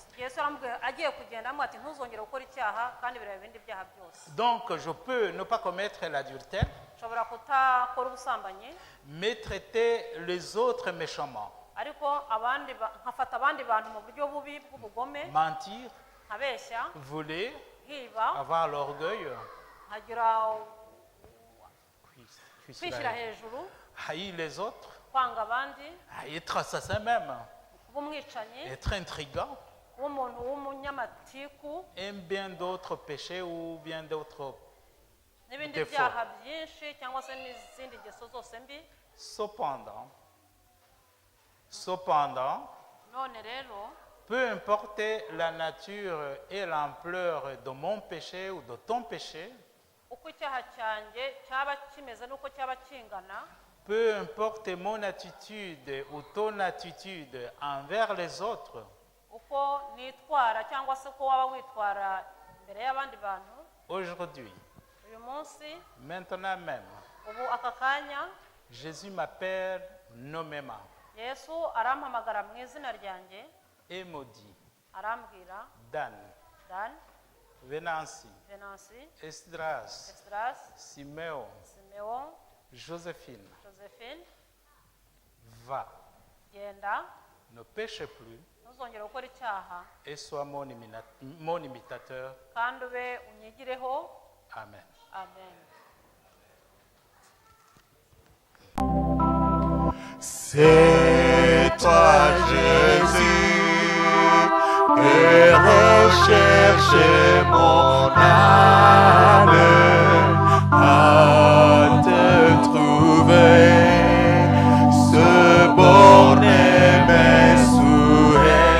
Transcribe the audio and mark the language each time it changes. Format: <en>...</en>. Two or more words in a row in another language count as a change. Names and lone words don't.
<rw>Yesu aramubwiye, agiye kugenda amubwira ati, ntuzongere gukora icyaha, kandi birareba ibindi byaha byose.</rw> <fr>Donc, je peux ne pas commettre l'adultère,</fr> <rw>ushobora kutakora ubusambanyi,</rw> <fr>mais traiter les autres méchamment.</fr> <rw>ariko nkafata abandi bantu mu buryo bubi bw'ubugome,</rw> <fr>Mentir,</fr> <rw>nkabeshya,</rw> <fr>voler,</fr> <rw>nkiba,</rw> <fr>avoir l'orgueil,</fr> <rw>nkagira kwishyira hejuru,</rw> <fr>haïr les autres,</fr> <rw>kwanga abandi,</rw> <fr>être assassin même,</fr> <rw>kuba umwicanyi,</rw> <fr>être intrigant,</fr> <rw>kuba umuntu w'umunyamatiku,</rw> <fr>et bien d'autres péchés ou bien d'autres</fr> <rw>n'ibindi</rw> <fr>défauts.</fr> <rw>byaha byinshi cyangwa se n'izindi ngeso zose mbi.</rw> <fr>Cependant,</fr> <rw>none rero,</rw> <fr>peu importe la nature et l'ampleur de mon péché ou de ton péché,</fr> <rw>uko icyaha cyanjye cyaba kimeze n'uko cyaba kingana,</rw> <fr>peu importe mon attitude ou ton attitude envers les autres,</fr> <rw>uko nitwara cyangwa se uko waba witwara imbere y'abandi bantu,</rw> <fr>aujourd'hui,</fr> <rw>uyu munsi,</rw> <fr>maintenant même,</fr> <rw>ubu aka kanya,</rw> <fr>Jésus m'appelle nommément</fr> <rw>Yesu arampamagara mu izina ryanjye,</rw> <fr>et me dit,</fr> <rw>arambwira,</rw> <fr>Dan,</fr> <rw>Dan,</rw> <fr>Venancy,</fr> <rw>Venancy,</rw> <fr>Esdras,</fr> <rw>Esdras,</rw> <fr>Siméon,</fr> <rw>Simeon,</rw> <fr>Joséphine,</fr> <rw>Josephine,</rw> <fr>va,</fr> <rw>genda,</rw> <fr>ne péche plus</fr> <rw>ntuzongere gukora icyaha,</rw> <fr>et sois mon imitateur.</fr> <rw>kandi ube unyigireho.</rw> <fr>Amen.</fr> <rw>Amen.</rw> <fr>C'est toi, Jésus, que recherche mon âme à te trouver, ce borner mes souhaits.</fr>